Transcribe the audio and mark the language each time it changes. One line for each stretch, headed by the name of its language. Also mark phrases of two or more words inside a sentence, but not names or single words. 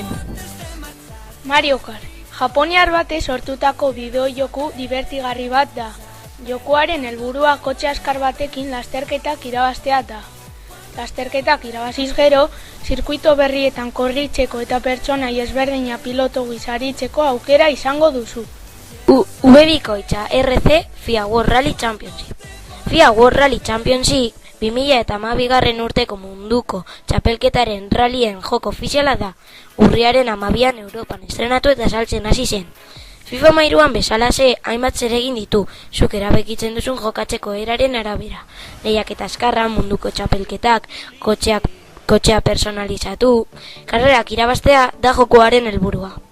Basque: Mario Kart, japoniar batez sortutako bideojoku divertigarri bat da. Jokoaren helburua kotxe askar batekin lasterketak irabaztea da. Lasterketak irabaziz gero, zirkuito berrietan korritzeko eta pertsonai ezberdina piloto gizaritzeko aukera izango duzu. V-Bikoitza RC FIA World Rally Championship. FIA World Rally Championship 2012 urteko munduko txapelketaren rallyen joko ofiziala da. Urriaren 12an Europan estrenatu eta saltzen hasi zen. FIFA Mairuan bezalaxe hainbat zeregin ditu, zuk erabakitzen duzun jokatzeko eraren arabera. Lehiaketa azkarra, munduko txapelketak, kotxea personalizatu, karrerak irabaztea da jokoaren helburua.